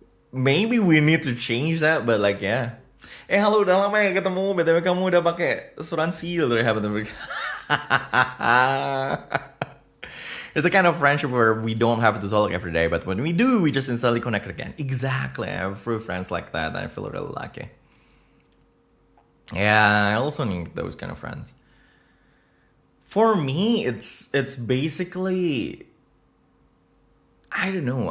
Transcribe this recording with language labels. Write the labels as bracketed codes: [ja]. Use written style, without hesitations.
[en] Maybe we need to change that, but like yeah. [id] Halo, udah lama ya ketemu. BTW kamu udah pakai asuransi atau [en] haven't? It's the kind of friendship where we don't have to talk every day, but when we do, we just instantly connect again. Exactly. I have few friends like that, and I feel really lucky. Yeah, I also need those kind of friends. For me, it's basically, I don't know.